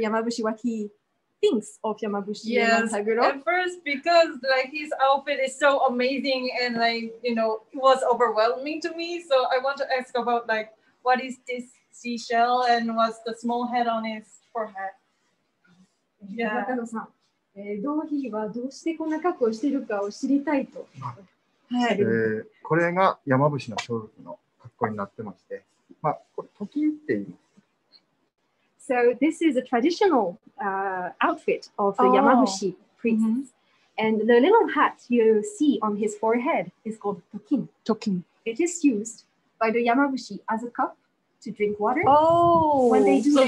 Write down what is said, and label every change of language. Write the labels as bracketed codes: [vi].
[en] Yamabushi what he thinks of Yamabushi. Yes, at first because like his outfit is so amazing and like, you know, it was overwhelming to me. So I want to ask about like, what is this seashell and was the small head on his forehead. [ja] 中野さん、ドーヒーはどうしてこんな格好をしているかを知りたいと。はい。これが山伏の装束の格好になってまして、まあ、これ、トキンって言います。 [en] So this is a traditional outfit of the Yamabushi priests. And the little hat you see on his forehead is called tokin. Tokin. It is used by the Yamabushi as a cup to drink water. Oh, when they do